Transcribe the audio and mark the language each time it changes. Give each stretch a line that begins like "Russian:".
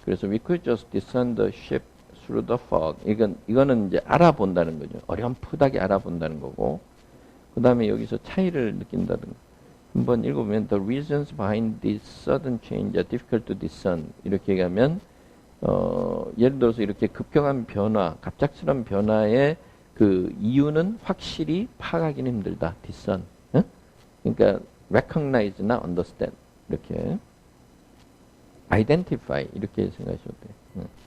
Korean: 그래서
English: we could just discern the ship through the fog.
Korean: 이거는 이제 알아본다는 거죠. 어렴풋하게 알아본다는 거고. 그 다음에 여기서 차이를 느낀다는 거. 한번 읽어보면
English: the reasons behind this sudden change are difficult to discern.
Korean: 이렇게 얘기하면 예를 들어서 이렇게 급격한 변화, 갑작스러운 변화의 그 이유는 확실히 파악하기는 힘들다.
English: discern. 응?
Korean: 그러니까 recognize나 understand 이렇게 identify 이렇게 생각하셔도 돼요. 응.